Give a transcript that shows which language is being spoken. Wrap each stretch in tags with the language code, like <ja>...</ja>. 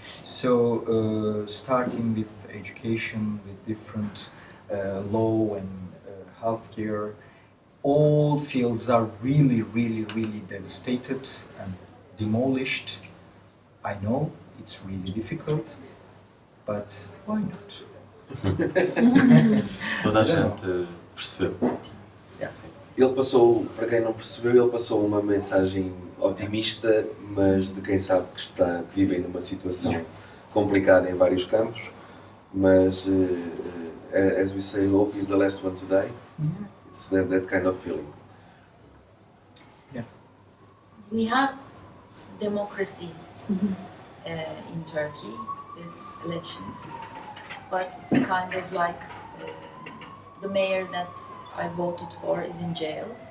<en>So starting with education, with different law and healthcare, all fields are really, really, really devastated and demolished. I know it's really difficult, but why not?</en> <pt>Toda a gente percebeu. Ele passou, para quem não percebeu, ele passou uma mensagem otimista, mas de quem sabe que vive numa situação complicada em vários campos. Mas,</pt> <en>as we say, hope is the last one to die. It's that kind of feeling. Yeah. We have democracy in Turkey. There's elections, but it's kind of like the mayor that I voted for is in jail.</en>